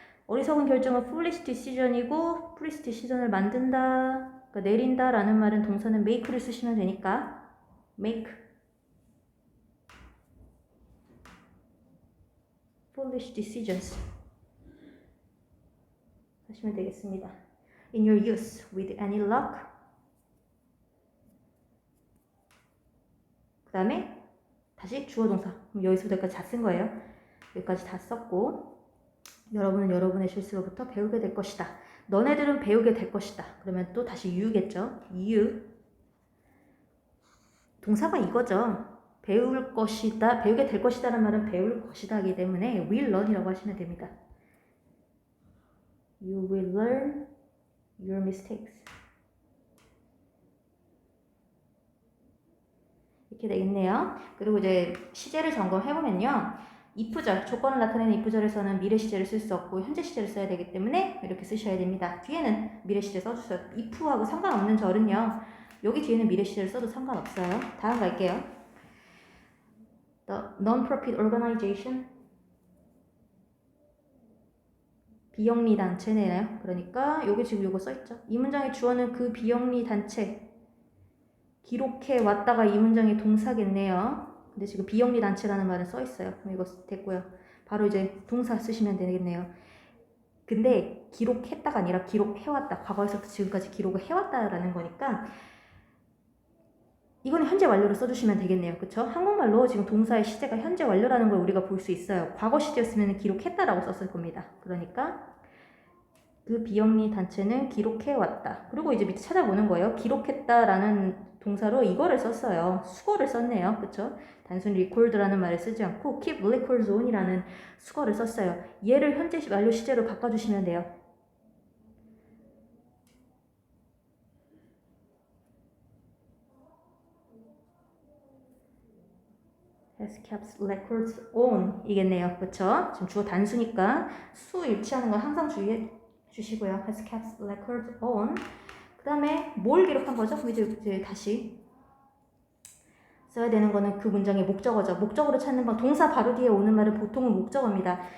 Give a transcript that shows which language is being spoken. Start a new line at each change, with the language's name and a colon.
Korean: 어리석은 결정은 foolish decision이고 foolish decision을 만든다 그러니까 내린다 라는 말은 동사는 make를 쓰시면 되니까
English: make foolish decisions
Korean: 하시면 되겠습니다.
English: In your youth, with any luck.
Korean: 그 다음에 다시 주어 동사. 그럼 여기서부터 여기까지 다 쓴 거예요. 여기까지 다 썼고 여러분은 여러분의 실수로부터 배우게 될 것이다. 너네들은 배우게 될 것이다. 그러면 또 다시 you겠죠.
English: you.
Korean: 동사가 이거죠. 배울 것이다. 배우게 될 것이다라는 말은 배울 것이다이기 때문에 will learn이라고 하시면 됩니다.
English: You will learn your mistakes.
Korean: 이렇게 되겠네요. 그리고 이제 시제를 점검해보면요. if절, 조건을 나타내는 if절에서는 미래 시제를 쓸 수 없고 현재 시제를 써야 되기 때문에 이렇게 쓰셔야 됩니다. 뒤에는 미래 시제 써주세요. if하고 상관없는 절은요. 여기 뒤에는 미래 시제를 써도 상관없어요. 다음 갈게요.
English: The non-profit organization.
Korean: 비영리 단체네요. 그러니까 여기 지금 요거 써있죠. 이 문장의 주어는 그 비영리 단체. 기록해 왔다가 이 문장의 동사겠네요. 근데 지금 비영리 단체라는 말은 써있어요. 그럼 이거 됐고요. 바로 이제 동사 쓰시면 되겠네요. 근데 기록했다가 아니라 기록해왔다. 과거에서부터 지금까지 기록을 해왔다라는 거니까 이거는 현재 완료로 써주시면 되겠네요. 그쵸? 한국말로 지금 동사의 시제가 현재 완료라는 걸 우리가 볼 수 있어요. 과거 시제였으면 기록했다라고 썼을 겁니다. 그러니까 그 비영리 단체는 기록해왔다. 그리고 이제 밑에 찾아보는 거예요. 기록했다라는 동사로 이거를 썼어요. 수거를 썼네요. 그쵸? 단순히 record라는 말을 쓰지 않고 keep records on이라는 수거를 썼어요. 얘를 현재 완료 시제로 바꿔주시면 돼요.
English: has kept records on 이겠네요.
Korean: 그쵸? 지금 주어 단수니까 수 일치하는 건 항상 주의해 주시고요.
English: has kept records on.
Korean: 그 다음에 뭘 기록한 거죠? 이제 다시 써야 되는 거는 그 문장의 목적어죠. 목적어로 찾는 방 동사 바로 뒤에 오는 말은 보통은 목적어입니다.